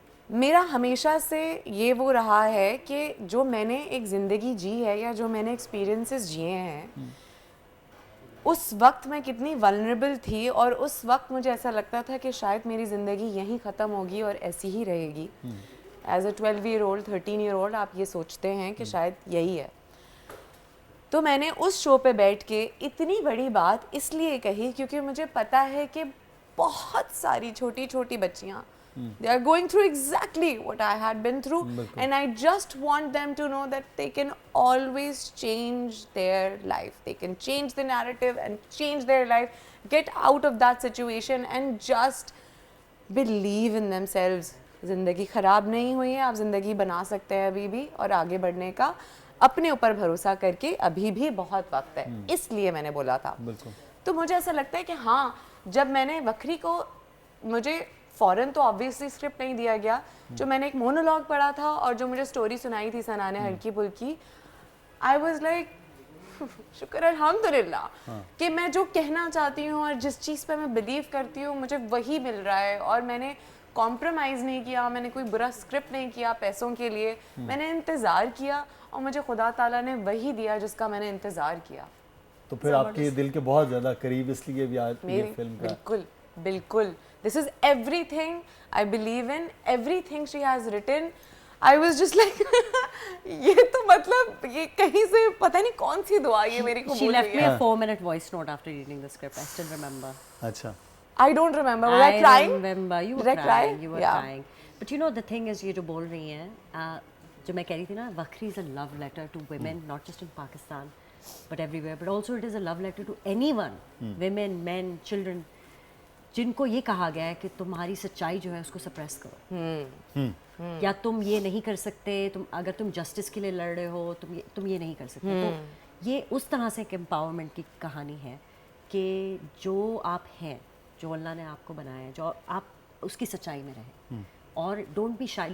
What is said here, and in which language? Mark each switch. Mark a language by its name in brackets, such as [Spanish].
[Urdu] میرا ہمیشہ سے یہ وہ رہا ہے کہ جو میں نے ایک زندگی جی ہے یا جو میں نے ایکسپیرینسز جیے ہیں, اس وقت میں کتنی ولنریبل تھی, اور اس وقت مجھے ایسا لگتا تھا کہ شاید میری زندگی یہیں ختم ہوگی اور ایسی ہی رہے گی. [English] as a 12 year old 13 year old [Urdu] آپ یہ سوچتے ہیں کہ شاید یہی ہے. تو میں نے اس شو پہ بیٹھ کے اتنی بڑی بات اس لیے کہی کیونکہ مجھے پتا ہے کہ بہت ساری چھوٹی چھوٹی بچیاں [English] they are going through exactly what I had been through, and I just want them to know that they can always change their life, they can change the narrative and change their life, get out of that situation and just believe in themselves. [Urdu] زندگی خراب نہیں ہوئی ہے, آپ زندگی بنا سکتے ہیں ابھی بھی, اور آگے بڑھنے کا اپنے اوپر بھروسہ کر کے ابھی بھی بہت وقت ہے. اس لیے میں نے بولا تھا. تو مجھے ایسا لگتا ہے کہ ہاں, جب میں نے وکری کو, مجھے فوراً تو آبویسلی اسکرپٹ نہیں دیا گیا, جو میں نے ایک مونولاگ پڑھا تھا اور جو مجھے سٹوری سنائی تھی سنا نے ہلکی پھلکی, [English] I was like [Urdu] شکر الحمدللہ کہ میں جو کہنا چاہتی ہوں اور جس چیز پہ میں بلیو کرتی ہوں مجھے وہی مل رہا ہے. اور میں نے کمپرومائز نہیں کیا, میں نے کوئی برا اسکرپٹ نہیں کیا پیسوں کے لیے, میں نے انتظار کیا اور مجھے خدا تعالیٰ نے وہی دیا جس کا میں نے انتظار کیا. تو پھر آپ کے دل کے بہت زیادہ قریب اس لیے بھی آج یہ فلم کا. بالکل بالکل. [English] This is everything I believe in, everything she has written. I was just like [Urdu] یہ تو مطلب یہ کہیں سے پتہ نہیں کون سی دعا یہ میری قبول ہوئی ہے. [English] She left me a 4-minute voice note after reading the script. I still remember. [Urdu] اچھا. [English] I don't remember. Was I crying? I remember. You were crying. You were crying. But you know the thing is [Urdu] یہ جو بول رہی ہیں, جو میں کہہ رہی تھی نا, [English] Wakhri is a love letter to women, not just in Pakistan but everywhere. But also it is a love letter to anyone, women, men, children, [Urdu] جن کو یہ کہا گیا ہے کہ تمہاری سچائی جو ہے اس کو سپریس کرو, یا تم یہ نہیں کر سکتے, تم اگر تم جسٹس کے لیے لڑ رہے ہو تم یہ نہیں کر سکتے. تو یہ اس طرح سے ایک امپاورمنٹ کی کہانی ہے کہ جو آپ ہیں, جو اللہ نے آپ کو بنایا ہے, جو آپ اس کی سچائی میں رہیں, اور [English] Don't be shy.